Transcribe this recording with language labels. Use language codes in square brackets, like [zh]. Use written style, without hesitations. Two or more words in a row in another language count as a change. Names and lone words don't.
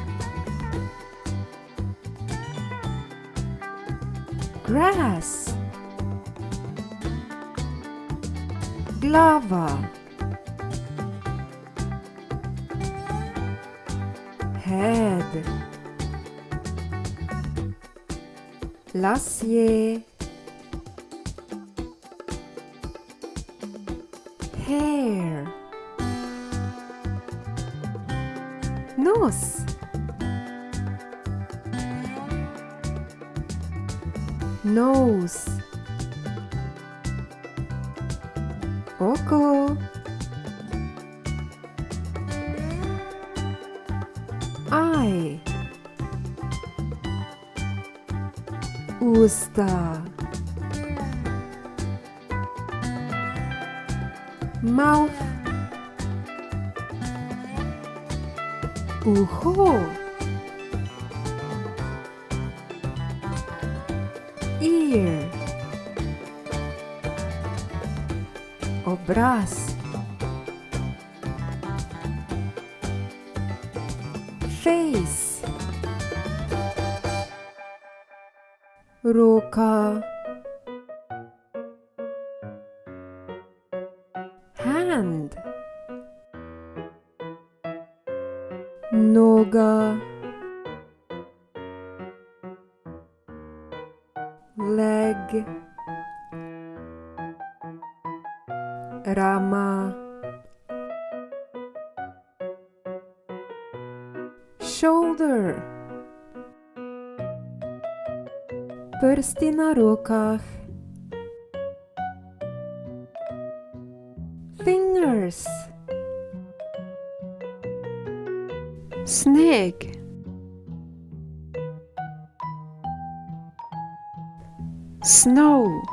[en] Grass. [sl] Glava. [en] Head. [sl] Lasje. [en] Hair. [sl] Nos. [en] Nose. [sl] Oko. [en] Eye. [sl] Usta. [en] Mouth. [sl] Uho. [en] Ear. [sl] Obraz. [en] Face. [sl] Roka. [en] Hand. [sl] Noga. [en] Leg. [sl] Rama. [en] Shoulder. [sl] Prsti na rokah. [en] Fingers. [sl] Sneg. [en] Snow.